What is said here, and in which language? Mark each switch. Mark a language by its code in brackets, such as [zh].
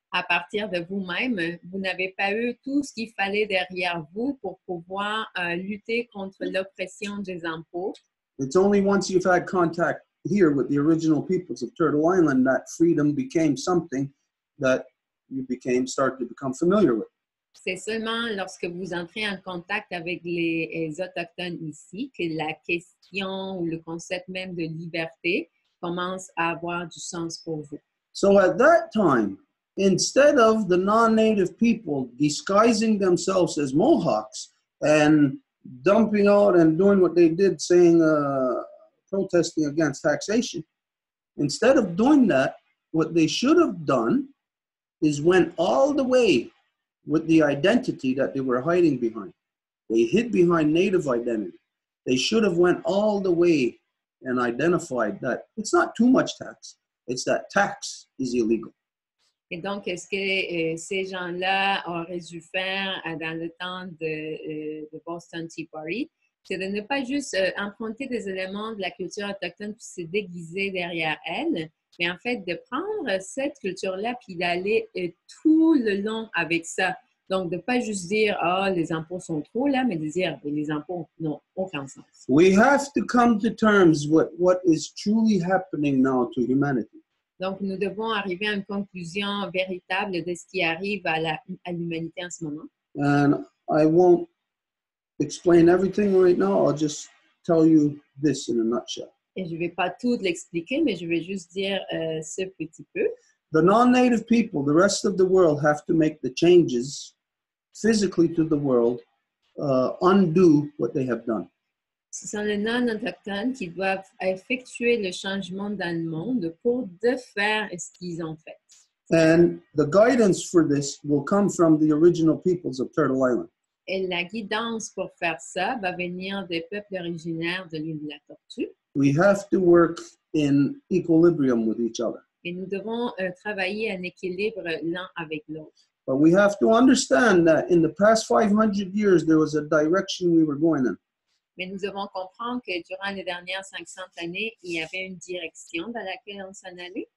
[fr] À partir de vous-même, vous n'avez pas eu tout ce qu'il fallait derrière vous pour pouvoir lutter contre l'oppression des impôts. [en] It's only once you've had contact here with the original peoples of Turtle Island that freedom became something that you started to become familiar with. [fr] C'est seulement lorsque vous entrez en contact avec les Autochtones ici que la question ou le concept même de liberté commence à avoir du sens pour vous. [en] So at that time, instead of the non-native people disguising themselves as Mohawks and dumping out and doing what they did, saying, protesting against taxation, instead of doing that, what they should have done is went all the way with the identity that they were hiding behind. They hid behind native identity. They should have went all the way and identified that it's not too much tax, it's that tax is illegal. [fr] Et donc, ce que ces gens-là auraient dû faire dans le temps de Boston Tea Party, c'est de ne pas juste emprunter des éléments de la culture autochtone puis se déguiser derrière elle, mais en fait de prendre cette culture-là puis d'aller tout le long avec ça. Donc, de ne pas juste dire « Ah, les impôts sont trop là », mais de dire « Les impôts n'ont aucun sens ». [en] We have to come to terms with what is truly happening now to humanity. [fr] Donc, nous devons arriver à une conclusion véritable de ce qui arrive à l'humanité en ce moment. [en] And I won't explain everything right now. I'll just tell you this in a nutshell. [fr] Et je ne vais pas tout l'expliquer, mais je vais juste dire ce petit peu. [en] The non-native people, the rest of the world, have to make the changes physically to the world, undo what they have done. [fr] Ce sont les non-autochtones qui doivent effectuer le changement dans le monde pour défaire ce qu'ils ont fait. [en] And the guidance for this will come from the original peoples of Turtle Island. [fr] Et la guidance pour faire ça va venir des peuples originaires de l'île de la Tortue. [en] We have to work in equilibrium with each other. [fr] Et nous devons travailler en équilibre l'un avec l'autre. [en] But we have to understand that in the past 500 years, there was a direction we were going in. [fr] Mais nous devons comprendre que durant les dernières 500 années, il y avait une direction dans laquelle on s'en allait.